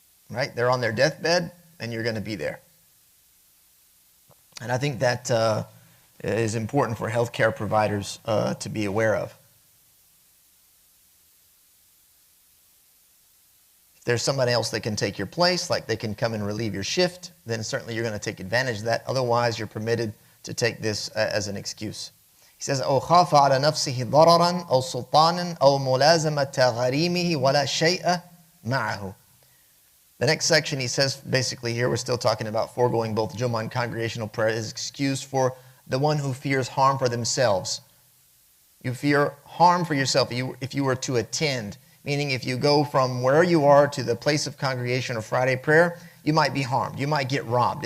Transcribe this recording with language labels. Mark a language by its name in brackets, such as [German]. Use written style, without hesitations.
[English] Right? They're on their deathbed and you're going to be there. And I think that is important for healthcare providers to be aware of. If there's somebody else that can take your place, like they can come and relieve your shift, then certainly you're going to take advantage of that. Otherwise, you're permitted to take this as an excuse. He says, [Arabic] أو خاف على نفسه ضررا أو سلطانا أو ملازمة غريمه ولا شيء معه. [English] The next section, he says, basically here, we're still talking about foregoing both Jummah and congregational prayer, is excused for the one who fears harm for themselves. You fear harm for yourself if you were to attend, meaning if you go from where you are to the place of congregation or Friday prayer, you might be harmed. You might get robbed.